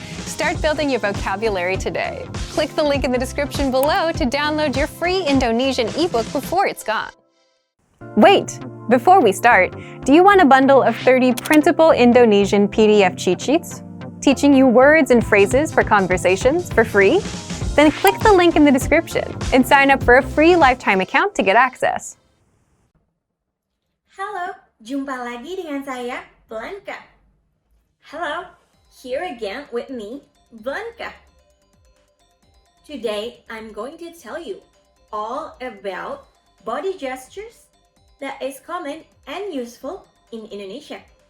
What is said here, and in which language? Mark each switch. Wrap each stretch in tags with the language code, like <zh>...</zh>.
<en>Start building your vocabulary today. Click the link in the description below to download your free Indonesian ebook before it's gone. Wait! Before we start, do you want a bundle of 30 printable Indonesian PDF cheat sheets? Teaching you words and phrases for conversations for free? Then click the link in the description and sign up for a free lifetime account to get access.</en> <id>Halo, jumpa lagi dengan saya, Blanca.</id> <en>Hello, here again with me, Blanca. Today, I'm going to tell you all about body gestures that is common and useful in Indonesia.</en>